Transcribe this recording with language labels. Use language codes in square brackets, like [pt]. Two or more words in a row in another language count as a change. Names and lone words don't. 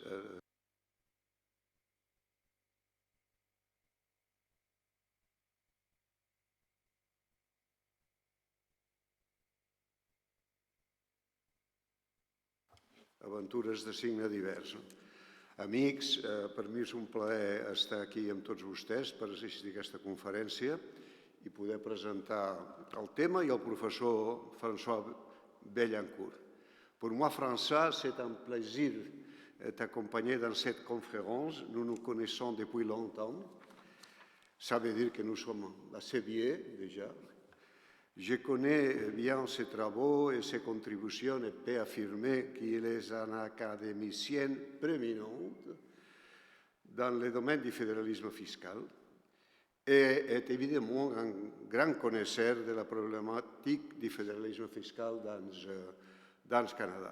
[ca] Aventures de signe divers. Amics, per mi és un plaer estar aquí amb tots vostès per assistir a aquesta conferència i poder presentar el tema i el professor François Vaillancourt. [fr] Pour moi, François, c'est un plaisir t'accompagner dans cette conférence. Nous nous connaissons depuis longtemps. Ça veut dire que nous sommes assez vieux déjà. Je connais bien ses travaux et ses contributions et peux affirmer qu'il est un académicien prééminent dans le domaine du fédéralisme fiscal et est évidemment un grand connaisseur de la problématique du fédéralisme fiscal dans le Canada.